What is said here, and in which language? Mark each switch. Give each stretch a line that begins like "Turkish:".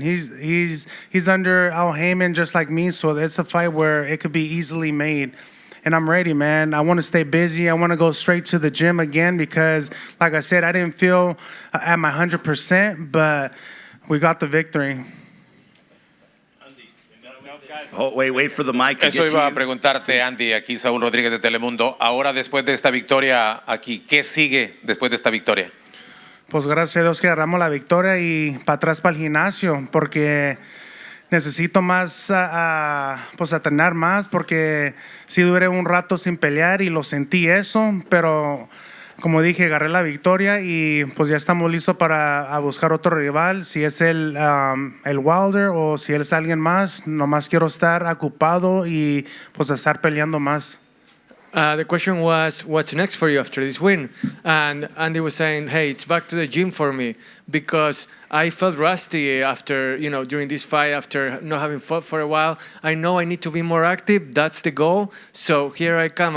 English: He's under Al Heyman just like me, so it's a fight where it could be easily made. And I'm ready, man. I want to stay busy. I want to go straight to the gym again because, like I said, I didn't feel at my 100%, but we got the victory. Oh, wait for the mic to
Spanish: Eso
English: get
Spanish: iba a
English: to you.
Spanish: preguntarte, Andy, aquí Saúl Rodríguez de Telemundo. Ahora, después de esta victoria aquí, ¿qué sigue después de esta victoria? Pues gracias a Dios que agarramos la victoria y para atrás para el gimnasio porque necesito más, pues entrenar más porque sí duré un rato sin pelear y lo sentí eso, pero como dije, agarré la victoria y pues ya estamos listos para buscar otro rival, si es el Wilder o si él es alguien más, nomás quiero estar ocupado y pues estar peleando más.
English: The question was, what's next for you after this win? And Andy was saying, hey, it's back to the gym for me because I felt rusty after, during this fight, after not having fought for a while. I know I need to be more active. That's the goal. So here I come.